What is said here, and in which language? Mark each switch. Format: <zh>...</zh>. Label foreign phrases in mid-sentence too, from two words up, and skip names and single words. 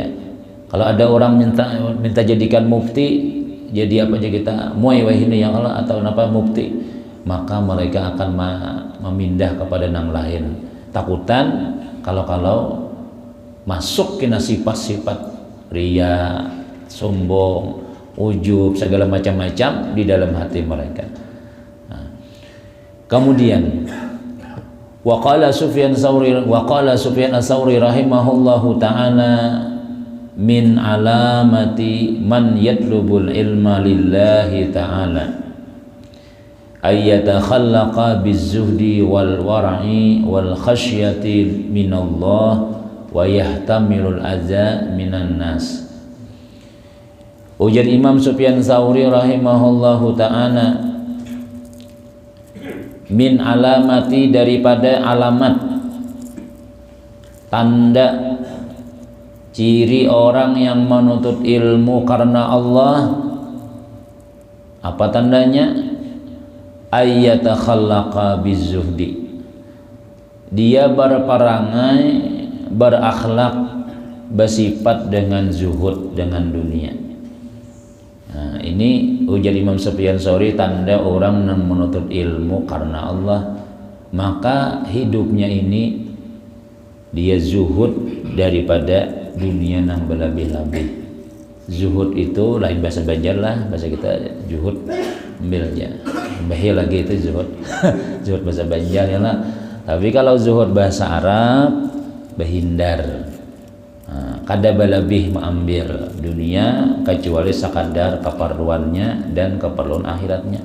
<bjn>Kalau ada orang minta jadikan mufti, jadi apa aja kita muai wahini yang Allah atau apa mufti, maka mereka akan memindah kepada nang lain. Takutan kalau masuk kena sifat-sifat ria, sombong, ujub, segala macam-macam di dalam hati mereka.</bjn> <ar>Nah, kemudian وقال سفيان الثوري رحمه الله تعالى من علامة من يطلب العلم لله تعالى أن يتخلق بالزهد والورع والخشية من الله ويحتمل الأذى من الناس.</ar> <bjn>Ujar Imam Sufyan Ats-Tsauri</bjn> <ar>رحمه الله تعالى، من علامة,</ar> <bjn>daripada alamat, tanda, ciri orang yang menuntut ilmu karena Allah. Apa tandanya?</bjn> <ar>أن يتخلق بالزهد,</ar> <bjn>dia berperangai, berakhlak, bersifat dengan zuhud, dengan dunia. Nah, ini ujar Imam Sufyan Ats-Tsauri, tanda orang yang menuntut ilmu karena Allah, maka hidupnya ini dia zuhud daripada dunia yang berlebih-lebih. Zuhud itu lain bahasa Banjar lah, bahasa kita zuhud ambil aja, bahaya lagi itu zuhud. Zuhud bahasa Banjar ya lah. Tapi kalau zuhud bahasa Arab, berhindar, kada berlebih mengambil dunia kecuali sekadar keperluannya dan keperluan akhiratnya.</bjn>